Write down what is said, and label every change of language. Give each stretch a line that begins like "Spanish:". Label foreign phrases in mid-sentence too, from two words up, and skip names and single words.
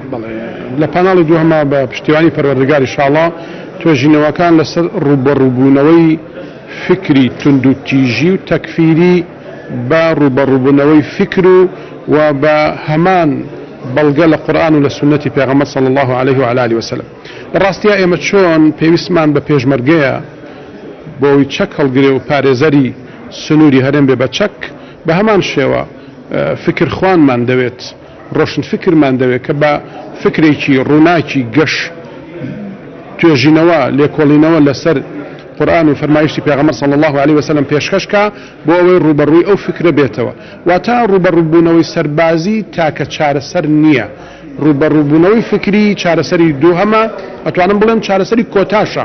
Central Kurdish: لە پانێڵی دووەمە بە پشتیوانی پەروەردگاری ئینشاءڵڵا توێژینەوەکان لەسەر ڕوبەڕووبوونەوەی فکری تند و تیژی و تەکفیری بە ڕوبەڕووبوونەوەی فکر و بە هەمان بەڵگە لە قورئان و لە سنەتی پێغەمبەر
Arabic: صلی الله عليه وعلى آله وسلم
Central Kurdish: ڕاستیە ئێمە چۆن پێویستمان بە پێشمەرگەیە بۆی چەک هەڵگرێ و پارێزەری سنووری هەرێم بێ بە چەک بە هەمان شێوە فکرخوانمان دەوێت ڕۆشن فکرمان دەوێت کە بە فکرێکی ڕووناکی گەش توێژینەوە لێکۆڵینەوە لەسەر قورآن و فەرمایشتی پێغەمبەر
Arabic: صلی الله عليه وسلم
Central Kurdish: پێشکەشکە بۆ ئەوەی ڕوبەڕووی ئەو فکرە بێتەوە واتە ڕوبەڕووبوونەوەی سەربازی تاکە چارەسەر نییە ڕوبەڕووبوونەوەی فکری چارەسەری دووهەمە ئەتوانم بڵێم چارەسەری کۆتاشە